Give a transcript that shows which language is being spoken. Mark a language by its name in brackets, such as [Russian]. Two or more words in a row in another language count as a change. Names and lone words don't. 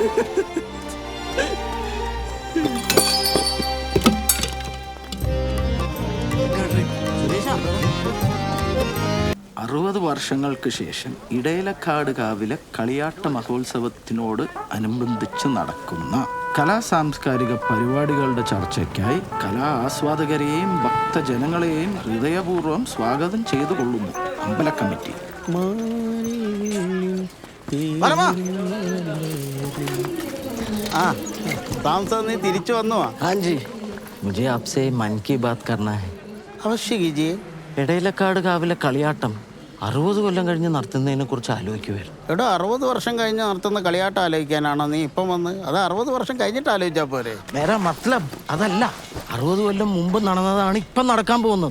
[Malayalam] 60 വർഷങ്ങൾക്ക് ശേഷം ഇടയിലക്കാട് കാവിലെ കളിയാട്ട മഹോത്സവത്തിനോട് അനുബന്ധിച്ച് നടക്കുന്ന കലാ സാംസ്കാരിക പരിപാടികളുടെ ചർച്ചയ്ക്കായി കലാ ആസ്വാദകരെയും ഭക്തജനങ്ങളെയും ഹൃദയപൂർവ്വം സ്വാഗതം ചെയ്തു കൊള്ളുന്നു അമ്പല കമ്മിറ്റി. നീ തിരിച്ചു വന്നു? [Hindi] हाँ जी, मुझे आपसे मन की बात करना है. अवश्य कीजिए. [Malayalam] ഇടയിലക്കാട് കാവിലെ കളിയാട്ടം 60 കൊല്ലം കഴിഞ്ഞ് നടത്തുന്നതിനെ കുറിച്ച് ആലോചിക്കുമായിരുന്നു. എടോ, 60 വർഷം കഴിഞ്ഞ് നടത്തുന്ന കളിയാട്ടം ആലോചിക്കാനാണോ നീ ഇപ്പം വന്ന്? അത് 60 വർഷം കഴിഞ്ഞിട്ട് ആലോചിച്ചാൽ പോരെ? നേരെ മത്ലബ് അതല്ല. 60 കൊല്ലം മുമ്പ് നടന്നതാണ് ഇപ്പം നടക്കാൻ പോകുന്നത്.